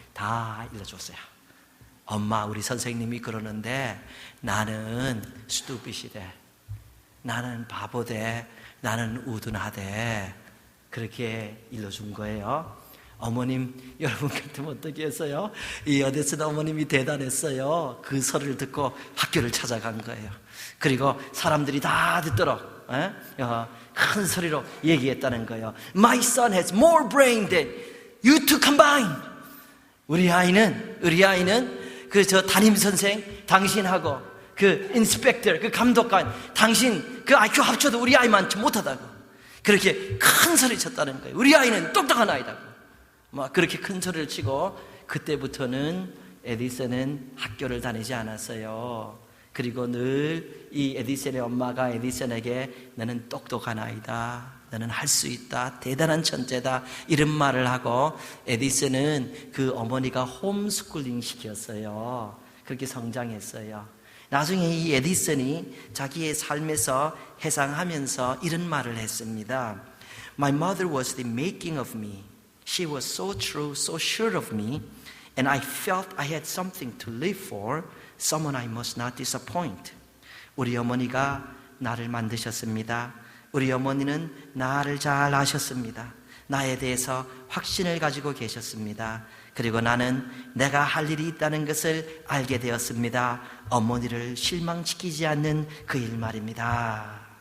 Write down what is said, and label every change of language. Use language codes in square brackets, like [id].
[ko] 다 일러줬어요. 엄마, 우리 선생님이 그러는데 나는 스투피시대, 나는 바보대, 나는 우둔하대, 그렇게 일러준 거예요. 어머님, 여러분 같으면 어떻게 했어요? 이 에디슨 어머님이 대단했어요. 그 소리를 듣고 학교를 찾아간 거예요. 그리고 사람들이 다 듣도록 큰 소리로 얘기했다는 거예요. [en] My son has more brain than you two combined. [ko] 우리 아이는 그 저 담임 선생 당신하고 그 인스펙터 그 감독관 당신 그 IQ 합쳐도 우리 아이만큼 못하다고 그렇게 큰 소리 쳤다는 거예요. 우리 아이는 똑똑한 아이다고 막 그렇게 큰 소리를 치고 그때부터는 에디슨은 학교를 다니지 않았어요. 그리고 늘 이 에디슨의 엄마가 에디슨에게 너는 똑똑한 아이다, 너는 할 수 있다, 대단한 천재다 이런 말을 하고 에디슨은 그 어머니가 홈스쿨링 시켰어요. 그렇게 성장했어요. 나중에 이 에디슨이 자기의 삶에서 회상하면서 이런 말을 했습니다. [en] My mother was the making of me. She was so true, so sure of me, and I felt I had something to live for, someone I must not disappoint. [ko] 우리 어머니가 나를 만드셨습니다. 우리 어머니는 나를 잘 아셨습니다. 나에 대해서 확신을 가지고 계셨습니다. 그리고 나는 내가 할 일이 있다는 것을 알게 되었습니다. 어머니를 실망시키지 않는 그 일 말입니다.